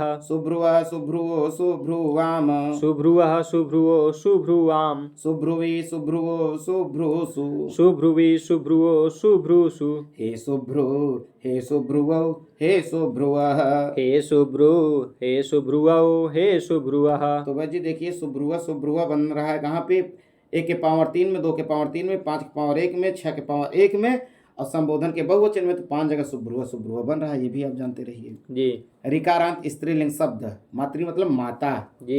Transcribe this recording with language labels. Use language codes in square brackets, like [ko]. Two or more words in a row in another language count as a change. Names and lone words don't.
[sa] शुभ्रुवा शुभ्रुवो शुभ्रुवाम शुभ्रुवः शुभ्रुवो शुभ्रुवां शुभ्रुवि शुभ्रुवो शुभ्रुसु शुभ्रुवि शुभ्रुवो शुभ्रुषु हे शुभ्रु हे शुभ्रुवौ हे शुभ्रुवः हे शुभ्रु हे शुभ्रुवौ हे शुभ्रुवः। [hi] तो भाई जी देखिए शुभ्रुवा बन रहा है कहाँ पे 1 के पावर 3 में 2 के पावर 3 में 5 के पावर 1 में 6 के पावर 1 में और संबोधन के बहुवचन में तो 5 जगह शुभ्रुवा बन रहा है। ये भी आप जानते रहिए। जी ऋकारांत स्त्रीलिंग शब्द मातृ मतलब माता जी